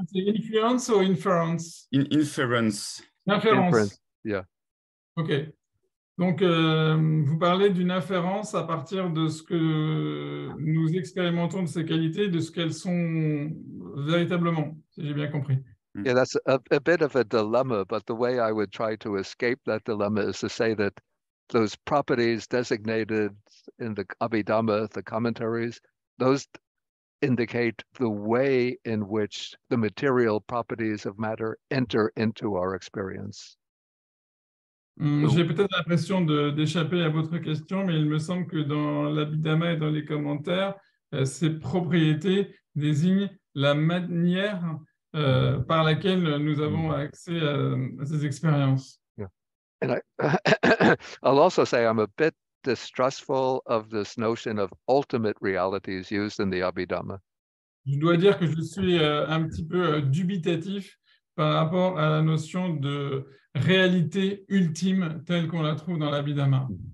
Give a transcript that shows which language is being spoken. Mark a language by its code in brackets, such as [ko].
[en] Influence or inference? Inference. [fr] Inférence. [en] Yeah. OK. [fr] Donc, vous parlez d'une inférence à partir de ce que nous expérimentons de ces qualités, de ce qu'elles sont véritablement, si j'ai bien compris. [en] Yeah, that's a bit of a dilemma, but the way I would try to escape that dilemma is to say that those properties designated in the Abhidhamma, the commentaries, those indicate the way in which the material properties of matter enter into our experience. [fr] J'ai peut-être l'impression d'échapper à votre question, mais il me semble que dans l'Abhidhamma et dans les commentaires, ces propriétés désignent la manière par laquelle nous avons accès à ces expériences. [en] Yeah. And I'll also say I'm a bit distrustful of this notion of ultimate realities used in the Abhidhamma. [fr] Je dois dire que je suis un petit peu dubitatif par rapport à la notion de réalité ultime telle qu'on la trouve dans l'Abhidhamma.